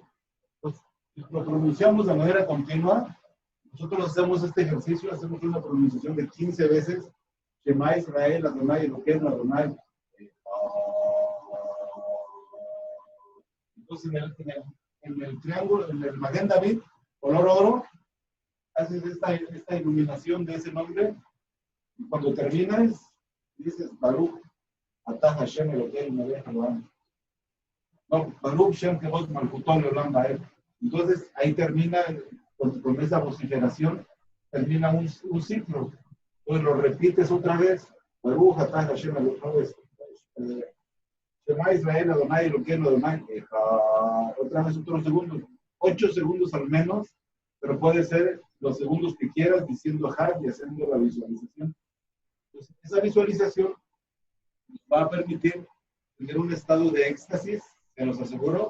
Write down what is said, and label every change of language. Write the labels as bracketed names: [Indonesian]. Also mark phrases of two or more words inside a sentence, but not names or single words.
[Spanish] Entonces, si lo pronunciamos de manera continua, nosotros hacemos este ejercicio, hacemos una pronunciación de 15 veces, [Hebrew] שמע ישראל אדוני אלוקינו אדוני. [Spanish] Entonces, en el triángulo, en el Maguen David, color oro, haces esta iluminación de ese nombre, y cuando terminas, dices, [Hebrew] ברוך אתה השם אלוקינו מלך העולם. No, ברוך שם כבוד מלכותו לעולם ועד. [Spanish] Entonces, ahí termina, con esa vociferación, termina un ciclo. Entonces, lo repites otra vez, [Hebrew] ברוך אתה השם אלוקינו שמע ישראל אדוני אלוקינו אדוני. [Spanish] Otra vez otro segundo, 8 segundos al menos, pero puede ser los segundos que quieras diciendo Had y haciendo la visualización. Entonces, esa visualización va a permitir tener un estado de éxtasis, se los aseguro.